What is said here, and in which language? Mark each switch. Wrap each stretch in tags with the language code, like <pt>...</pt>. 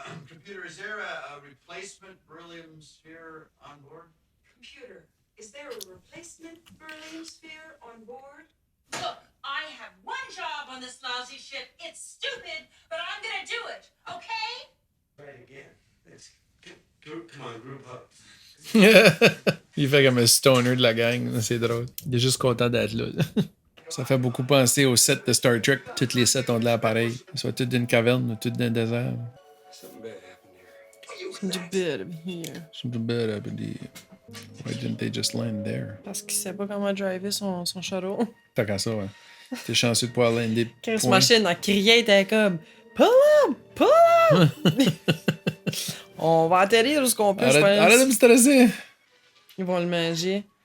<en>Computer, is there a replacement beryllium sphere on board? Computer, is there a replacement beryllium sphere on board? Look, I have one job on this lousy ship. It's stupid, but I'm gonna do it, okay? Right again. Let's come on, group up.</en> <fr>Il fait comme un stoner de la gang, c'est drôle. Il est juste content d'être là. Ça fait beaucoup penser au set de Star Trek. Toutes les sets ont de l'air pareil. Soit toutes d'une caverne ou toutes d'un désert.</fr> <en>Something bad happened here. Du bit of here. Something bad happened here. Why didn't they just land there?</en> <fr>Parce qu'il sait pas comment driver son chariot. Tant qu'à ça, ouais. T'es chanceux de pouvoir lander. Quand point. machine a crié, elle était comme</fr> <en>Pull up! Pull up!</en> <fr>On va atterrir où ce qu'on peut, je pense. Arrête de me stresser! Ils vont le manger.</fr>